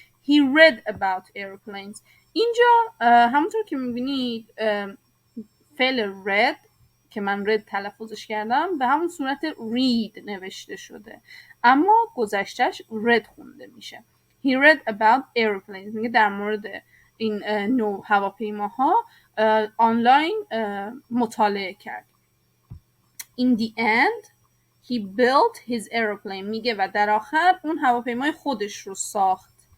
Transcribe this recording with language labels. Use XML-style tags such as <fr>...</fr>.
<en>He read about airplanes.</en> <fa>اینجا همونطور که میبینید فعل read که من read تلفظش کردم به همون صورت read نوشته شده اما گذشتهش read خونده میشه.</fa> <en>He read about airplanes.</en> <fa>میگه در مورد این نوع هواپیماها آنلاین مطالعه کرد.</fa> <en>In the end he built his airplane.</en> <fa>میگه و در آخر اون هواپیمای خودش رو ساخت.</fa>